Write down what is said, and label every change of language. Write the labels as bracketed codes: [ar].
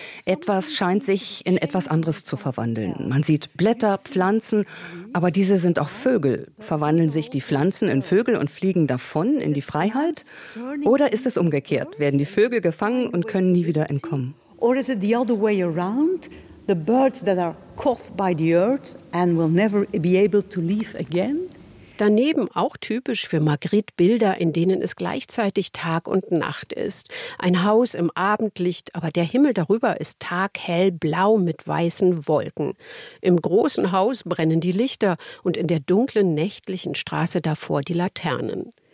[de] Etwas scheint sich in etwas anderes zu verwandeln. Man sieht Blätter, Pflanzen, aber diese sind auch Vögel. Verwandeln sich die Pflanzen in Vögel und fliegen davon in die Freiheit? Oder ist es umgekehrt? Werden die Vögel gefangen und können nie wieder entkommen? [en] Or is it the other way around? The birds that are caught by the earth and will never be able to leave again? [de] Daneben auch typisch für Magritte Bilder, in denen es gleichzeitig Tag und Nacht ist. Ein Haus im Abendlicht, aber der Himmel darüber ist taghell blau mit weißen Wolken. Im großen Haus brennen die Lichter und in der dunklen nächtlichen Straße davor die Laternen.